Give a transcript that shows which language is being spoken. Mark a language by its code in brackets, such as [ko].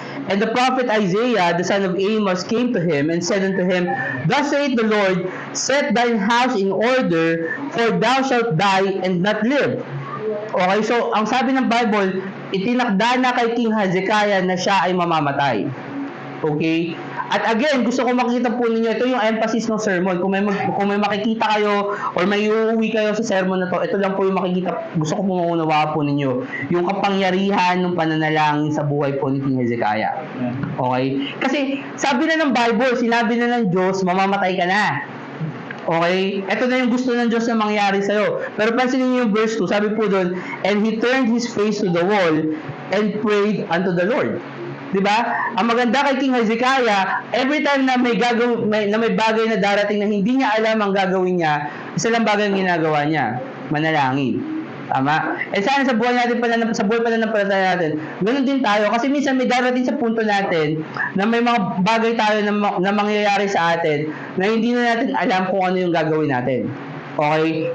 [en] And the prophet Isaiah, the son of Amos, came to him and said unto him, thus saith the Lord, set thine house in order, for thou shalt die and not live. [tl] Okay, so ang sabi ng Bible, itinakda na kay King Hezekiah na siya ay mamamatay. Okay? At again, gusto ko makita po ninyo, ito yung emphasis ng sermon. Kung may makikita kayo or may uuwi kayo sa sermon na to, ito lang po yung makikita, gusto ko po maunawa po ninyo. Yung kapangyarihan ng pananalangin sa buhay po ni King Hezekiah. Okay? Kasi sabi na ng Bible, sinabi na ng Diyos, mamamatay ka na. Okay? Ito na yung gusto ng Diyos na mangyari sa'yo. Pero pansinin niyo yung verse 2, sabi po doon, [en] and he turned his face to the wall and prayed unto the Lord. [tl] Diba? Ang maganda kay King Hezekiah, every time na may bagay na darating na hindi niya alam ang gagawin niya, isa lang bagay ang ginagawa niya, manalangin. Tama? Eh sana sa buhay natin sa buhay pananampalataya natin, ganoon din tayo kasi minsan may darating sa punto natin na may mga bagay tayo na mangyayari sa atin na hindi na natin alam kung ano yung gagawin natin. Okay?